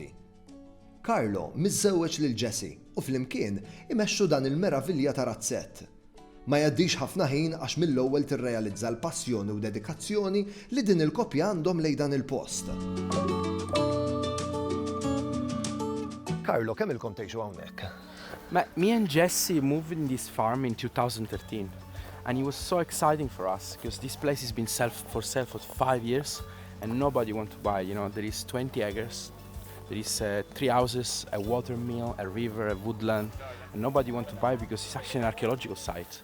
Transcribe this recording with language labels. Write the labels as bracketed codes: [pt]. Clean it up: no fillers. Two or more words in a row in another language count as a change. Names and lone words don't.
[mt] Carlo miżżewweġ lil Jessie u flimkien imexxu dan il-meravilja ta' razzett. Ma jgħaddix ħafna ħin għax mill-ewwel tirrealizza l-passjoni u dedikazzjoni li din il-koppja għandhom lejn dan il-post. Carlo, kemm ilkom tgħixu hawnhekk? [en] Me and Jesse moved in this farm in 2013. And it was so exciting for us because this place has been for sale for 5 years and nobody wants to buy. You know, there is 20 acres, there is 3 houses, a water mill, a river, a woodland, and nobody wants to buy because it's actually an archaeological site.